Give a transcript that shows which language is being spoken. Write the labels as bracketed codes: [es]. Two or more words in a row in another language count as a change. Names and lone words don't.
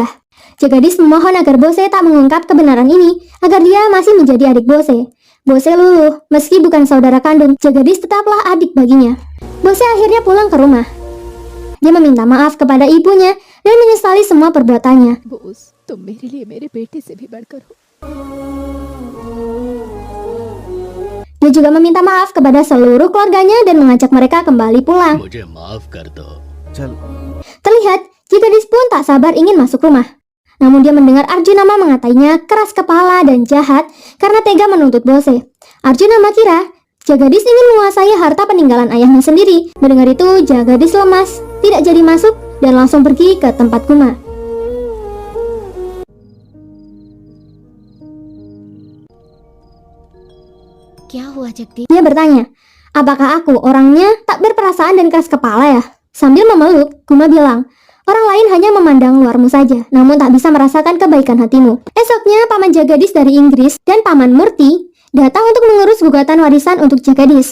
[id] Jagadis memohon agar Bose tak mengungkap kebenaran ini, agar dia masih menjadi adik Bose. Bose luluh, meski bukan saudara kandung, Jagadis tetaplah adik baginya. Bose akhirnya pulang ke rumah. Dia meminta maaf kepada ibunya dan menyesali semua perbuatannya. [hi] बोस तुम मेरे लिए मेरे बेटे से भी बढ़कर हो। [id] Dia juga meminta maaf kepada seluruh keluarganya dan mengajak mereka kembali pulang. [hi] मुझे माफ कर दो। [id] Terlihat, Jagadis pun tak sabar ingin masuk rumah. Namun dia mendengar Arjunama mengatainya keras kepala dan jahat karena tega menuntut Bose. Arjunama kira Jagadis ingin menguasai harta peninggalan ayahnya sendiri. Mendengar itu, Jagadis lemas, tidak jadi masuk dan langsung pergi ke tempat Kuma. [hi] क्या हुआ जगदीश? [id] Dia bertanya, apakah aku orangnya tak berperasaan dan keras kepala ya? Sambil memeluk, Kuma bilang, orang lain hanya memandang luarmu saja, namun tak bisa merasakan kebaikan hatimu. Esoknya, Paman Jagadis dari Inggris dan Paman Murti datang untuk mengurus gugatan warisan untuk Jagadis.